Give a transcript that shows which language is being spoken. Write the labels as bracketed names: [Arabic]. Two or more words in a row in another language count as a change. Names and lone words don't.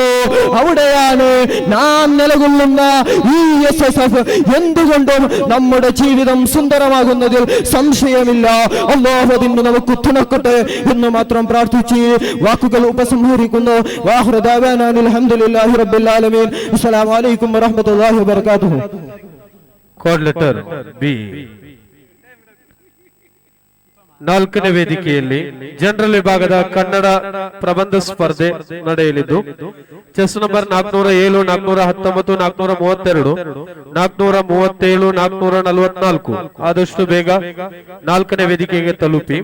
[Malayalam] അവിടെയാണ് നാം നിലകൊള്ളുന്ന ഈ SSF എന്തുകൊണ്ടും നമ്മുടെ ജീവിതം സുന്ദരമാകുന്നതിൽ സംശയമില്ല. അല്ലാഹു അതിന് നമുക്ക് തുണക്കട്ടെ എന്ന് മാത്രം പ്രാർത്ഥിച്ച് വാക്കുകൾ ഉപസംഹരിക്കുന്നു. [Arabic] وآخر دعوانا الحمد لله رب العالمين. السلام عليكم ورحمة الله وبركاته. [Kannada] ಕೋಡ್ ಲೆಟರ್ ಬಿ. ನಾಲ್ಕನೇ ವೇದಿಕೆಯಲ್ಲಿ ಜನರಲ್ ವಿಭಾಗದ ಕನ್ನಡ ಪ್ರಬಂಧ ಸ್ಪರ್ಧೆ ನಡೆಯಲಿದ್ದು ಚೆಸ್ ನಂಬರ್ 407, 419, 432, 437, 444 ಆದಷ್ಟು ಬೇಗ ನಾಲ್ಕನೇ ವೇದಿಕೆಗೆ ತಲುಪಿ.